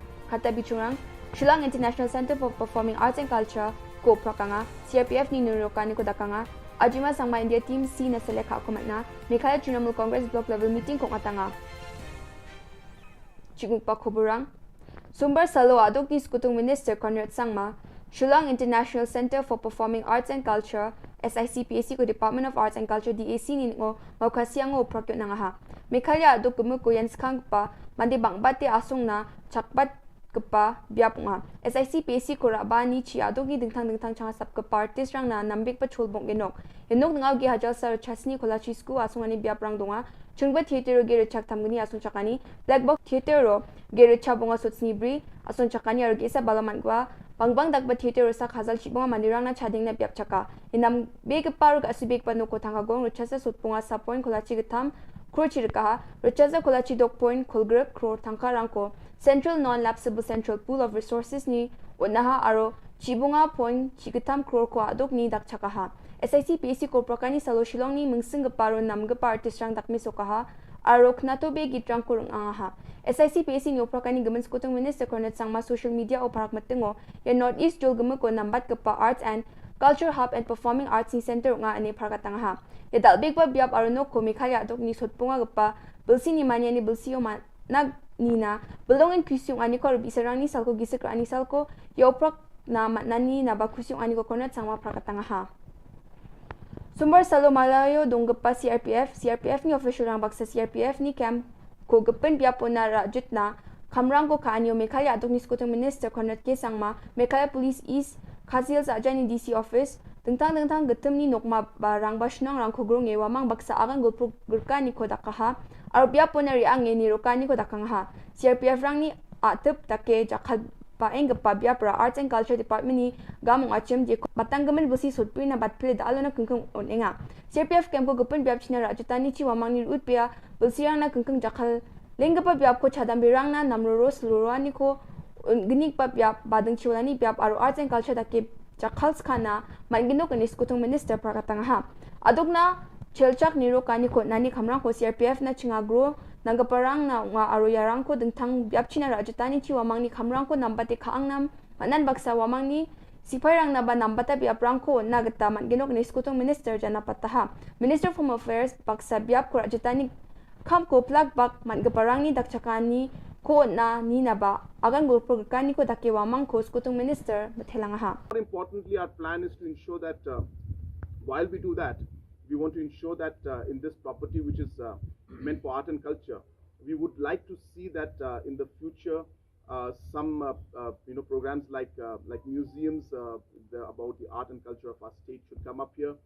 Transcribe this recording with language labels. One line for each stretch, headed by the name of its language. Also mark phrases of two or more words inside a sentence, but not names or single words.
Garo: Kata bichurang, Shillong International Center for Performing Arts and Culture, ko prakanga, CRPF ni nurukan ni ko dakanga, Ajima Sangma India Team C na seleka ako matna, Mikaya Trinamool Congress
English: Block Level Meeting
Garo: kong atanga. Chiguk pa Khuborang, Sumber Salo adok ni Skutung Minister Conrad Sangma, Shillong International Center for Performing Arts and Culture, SICPAC ko Department of Arts and Culture DAC ni ngo maukasiang ngo prakyo na nga ha. Mekalya adok gumuk ko yan skang pa, mandi bang bati asong na chakbat kepa biap nga. SICPAC ko raba ni chi adok ni dingtang changa sap kepa artist rang na nambik pa chulbong genok. Yenok ngaw gi hajal sar chasni kola chisku asong ani biap rang donga. Chungba theater ge rechak tamgani asong chakani, Black Box Theater ro ge recha bonga sotsni bri asong chakani aro gesa balaman gwa. Bangbang dagba theater sak hazal chibonga mandirang na chading na biap chaka. Inam big paruk asibik panu ko thanga gong ruchasa sutpunga sa point kolachi gitam krochi rikaha ruchasa kolachi dok point kolgre kro thangka rangko Central Non-Lapsable Central Pool of Resources ni unaha aro chibonga point chigitam kro ko adok ni dak chakaha. SICPAC ko prakani salo Shillong ni mungsing paro namga artist rang dakmi sokaha aro knato be gitrang kurung angaha. SICPAC ni oprakani gaman skutung Minister Conrad Sangma
English: social media
Garo: o parak matengo ya Northeast jol gamu ko nambat kepa
English: Arts and Culture Hub and Performing Arts
Garo: ni Center nga ani parakatanga. Ya dalbig pa biap aruno ko mikaya dok ni sotpunga gapa bilsi ni manya ni bilsi o nag nina belongin kusyong ani ko bisarang ni salko gisik ani salko ya oprak na matnani na bakusyong ani ko Conrad Sangma parakatanga ha. Sumber Salo Malayo donggapa CRPF ni official rang baksa CRPF ni camp ko gapen biapo na rajut na kamrang ko kaanyo Mekalya adok ni skutung Minister Conrad K. Sangma Mekalya Police East Kazil sa ajan ni DC office tentang getem ni nokma barang basnang rang ko grong wamang baksa akan gulpro gurka ni ko dakaha ar biapo na riang ni rokani ko dakangha CRPF rang ni atep take jakal paeng gapa biapra Arts
English: and Culture Department
Garo: ni gamong achem je batanggamen busi sutpui na batpile dalo na kengkeng onenga CRPF camp ko gapen biap china rajutani chi wamang ni utpia bulsirang na kengkeng jakal lenggapa biap ko chadam birang na namroros lurani ko genik pa biap badeng chiwalani biap aro
English: Arts and Culture
Garo: take jakal skana mangino kenis kutung Minister prakatanga adok na chelchak niro kani ko nani kamrang ko CRPF na chingagro nanggaparang na nga aro yarang ko dengtang biap china rajutani chi wamang ni kamrang ko nambate kaangnam manan baksa wamang ni sipairang na ba nambata biap rang ko nagata mangino kenis kutung Minister jana pataha Minister of Home Affairs baksa biap ko rajutani kam ko plug bak manggaparang ni dakchakani ko na ni na ba agan gulpur kan ni ko dake wamang ko skutung minister methelang ha.
English: More importantly, our plan is to ensure that while we do that, we want to ensure that in this property, which is meant for art and culture, we would like to see that in the future, some programs like museums about the art and culture of our state should come up here.